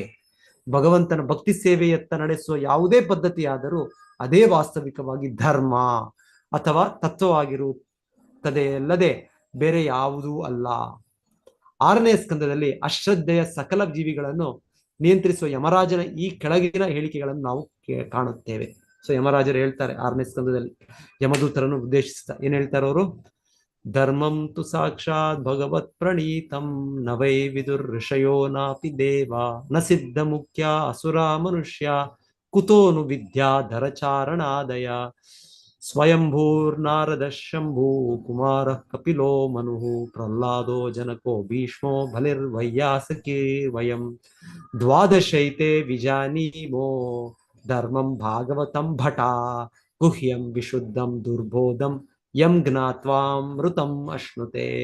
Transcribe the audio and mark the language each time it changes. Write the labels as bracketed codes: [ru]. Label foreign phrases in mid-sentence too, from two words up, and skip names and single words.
[kn] ಭಗವಂತನ ಭಕ್ತಿ ಸೇವೆಯತ್ತ ನಡೆಸುವ ಯಾವುದೇ ಪದ್ಧತಿಯಾದರೂ ಅದೇ ವಾಸ್ತವಿಕವಾಗಿ ಧರ್ಮ ಅಥವಾ ತತ್ವವಾಗಿರುತ್ತದೆ ಅಲ್ಲದೆ ಬೇರೆ ಯಾವುದೂ ಅಲ್ಲ. 6ನೇ ಸ್ಕಂದದಲ್ಲಿ ಅಶ್ರದ್ಧೆಯ ಸಕಲ ಜೀವಿಗಳನ್ನು ನಿಯಂತ್ರಿಸುವ ಯಮರಾಜನ ಈ ಕೆಳಗಿನ ಹೇಳಿಕೆಗಳನ್ನು ನಾವು ಕಾಣುತ್ತೇವೆ. ಸೊ ಯಮರಾಜರು ಹೇಳ್ತಾರೆ 6ನೇ ಸ್ಕಂದದಲ್ಲಿ ಯಮದೂತರನ್ನು ಉದ್ದೇಶಿಸ್ತಾ ಏನ್ ಹೇಳ್ತಾರೆ ಅವರು? [sa] ಧರ್ಮಂ ತು ಸಾಕ್ಷಾತ್ ಭಗವತ್ ಪ್ರಣೀತಂ ನ ವೈ ವಿದುರ್ ಋಷಯೋ ನಾಪಿ ದೇವ ನ ಸಿದ್ಧ ಮುಖ್ಯ ಅಸುರ ಮನುಷ್ಯ ಕುತೋನು ವಿದ್ಯಾ ಧರಚಾರಣಾದಯ ಸ್ವಯಂಭೂರ್ನಾರದ ಶಂಭೂ ಕುಮಾರ ಕಪಿಲೋ ಮನು ಪ್ರಹ್ಲಾದೋ ಜನಕೋ ಭೀಷ್ಮೋ ಬಲಿರ್ವೈಯಾಸಕಿ ವಯಂ ದ್ವಾದಶೈತೆ ವಿಜಾನೀಮೋ ಧರ್ಮಂ ಭಾಗವತಂ ಭಟ ಗುಹ್ಯಂ ವಿಶುದ್ಧಂ ದುರ್ಬೋಧಂ ಯಂ ಜ್ಞಾತ್ವಾಮೃತಂ ಅಶ್ನುತೆ.